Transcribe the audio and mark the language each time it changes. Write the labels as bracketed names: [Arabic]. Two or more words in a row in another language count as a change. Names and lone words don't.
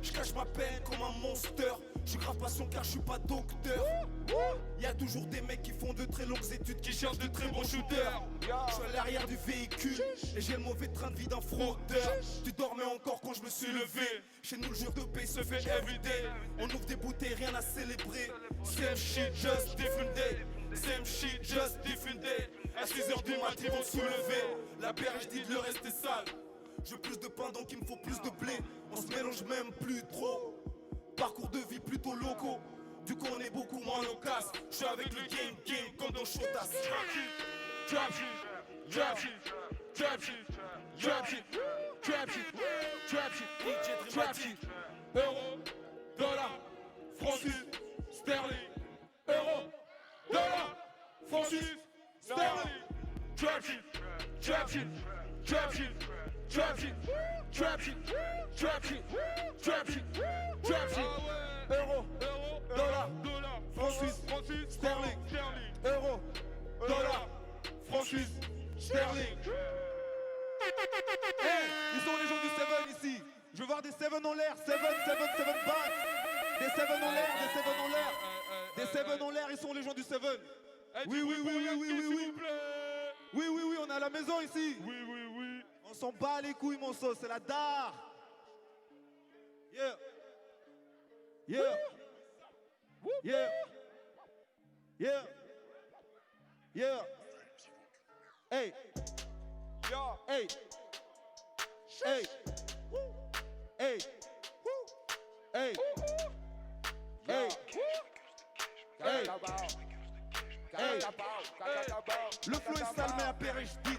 [French] Je cache ma peine comme un monster. Je suis grave patient car je suis pas docteur. Y'a toujours des mecs qui font de très longues études, qui cherchent de très bons shooters. Je suis à l'arrière du véhicule et j'ai le mauvais train de vie d'un fraudeur. Tu dormais encore quand je me suis levé. Chez nous le jour de paye se fait everyday. On ouvre des bouteilles, rien à célébrer. [English] Same shit, just different day. Same shit, just different day. [French] À 6h du matin ils vont se soulever. La berge dit de le rester sale. Je veux plus de pain donc il me faut plus de blé. On se mélange même plus trop. Parcours de vie plutôt locaux. Du coup on est beaucoup moins loquace. Je suis avec le game comme dans Shotas. [English] Trap shit, trap shit, trap shit, trap shit, trap shit, trap shit, trap shit. [French] Euro, dollar, franc suisse, sterling. Euro, dollar, franc suisse, sterling. [English] Trap shit, trap shit, trap shit, trap shit, trap shit, trap shit, trap shit, trap shit. [French] Euro, dollar, franc suisse, sterling. Euro, dollar, franc suisse, sterling. Hey, ils sont les gens du Seven ici. Je veux voir des Seven en l'air. [English] Seven back. [French] Des Seven en l'air, des Seven en l'air. Des Seven en l'air, ils sont les gens du Seven. Oui, on est à la maison ici. Oui. On s'en bat les couilles, mon sauce, c'est la dar. Yeah. Yeah. Yeah. Yeah. Yeah. Hey. Hey. Hey. Hey. Hey. Hey. Hey. Hey. Le flow est sale mais appareil je dis.